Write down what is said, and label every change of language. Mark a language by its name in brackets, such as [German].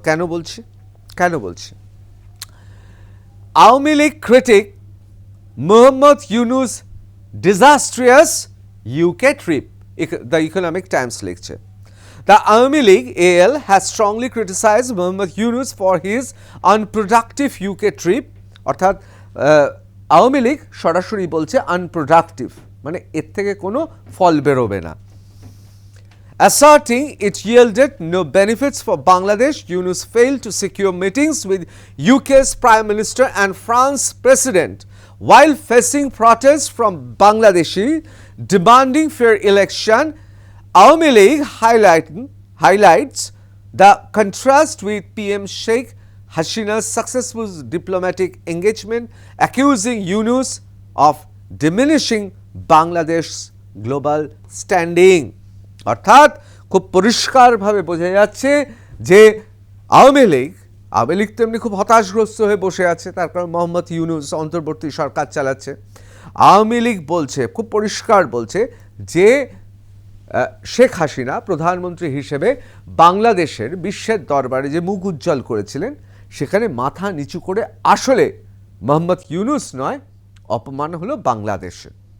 [Bangla] কেন বলছি? Awami League critic Mohammad Yunus [English] disastrous UK trip, [Bangla] the Economic Times লিখছে। [English] The Awami League AL has strongly criticized Mohammad Yunus for his unproductive UK trip, [Bangla] অর্থাৎ আওয়ামী লীগ সরাসরি বলছে unproductive, মানে এর থেকে কোনো ফল বেরোবে না। [English] Asserting it yielded no benefits for Bangladesh, Yunus failed to secure meetings with UK's Prime Minister and France's President while facing protests from Bangladeshi demanding fair election. Awami League highlights the contrast with PM Sheikh Hasina's successful diplomatic engagement, accusing Yunus of diminishing Bangladesh's global standing. [Bangla] অর্থাৎ খুব পরিষ্কারভাবে বোঝা যাচ্ছে যে আওয়ামী লীগ তো এমনি খুব হতাশগ্রস্ত হয়ে বসে আছে, তার কারণ মোহাম্মদ ইউনূস অন্তর্বর্তী সরকার চালাচ্ছে। আওয়ামী লীগ খুব পরিষ্কার বলছে যে শেখ হাসিনা প্রধানমন্ত্রী হিসেবে বাংলাদেশের বিশ্বের দরবারে যে মুখ উজ্জ্বল করেছিলেন, সেখানে মাথা নিচু করে আসলে মোহাম্মদ ইউনূস নয়, অপমান হলো বাংলাদেশের।